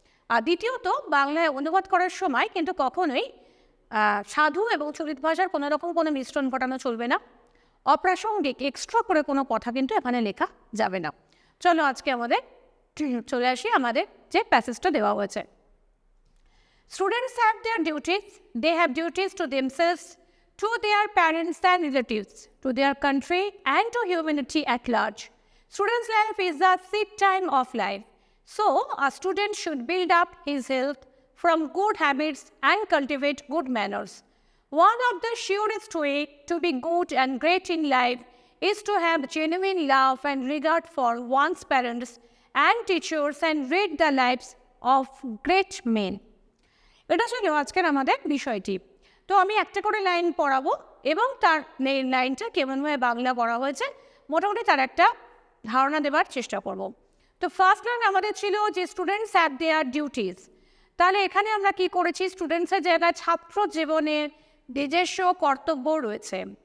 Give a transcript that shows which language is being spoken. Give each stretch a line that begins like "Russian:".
Bangla: আর দ্বিতীয়ত, বাংলায় অনুবাদ করার সময় কিন্তু কখনোই সাধু এবং চলিত ভাষার কোনো মিশ্রণ ঘটানো চলবে না। অপ্রাসঙ্গিক এক্সট্রা করে কোনো কথা কিন্তু এখানে লেখা যাবে না। চলো আজকে আমাদের চলে আসি আমাদের যে প্যাসেজটা দেওয়া হয়েছে।
English: Students have their duties. They have duties to themselves, to their parents and relatives, to their country and to humanity at large. Student's life is a seed time of life. So, a student should build up his health from good habits and cultivate good manners. One of the surest way to be good and great in life is to have genuine love and regard for one's parents and teachers and read the lives of great men.
Bangla: এটা ছিল আজকের আমাদের বিষয়টি। তো আমি একটা করে line পড়াবো এবং তার লাইনটা কেমনভাবে বাংলা পড়া হয়েছে মোটামুটি তার একটা ধারণা দেওয়ার চেষ্টা করব। তো ফার্স্ট লাইন আমাদের ছিল যে
English: Students have their duties.
Bangla: তাহলে এখানে আমরা কি করেছি, স্টুডেন্টসের জায়গায় ছাত্র জীবনের নিজস্ব কর্তব্য রয়েছে।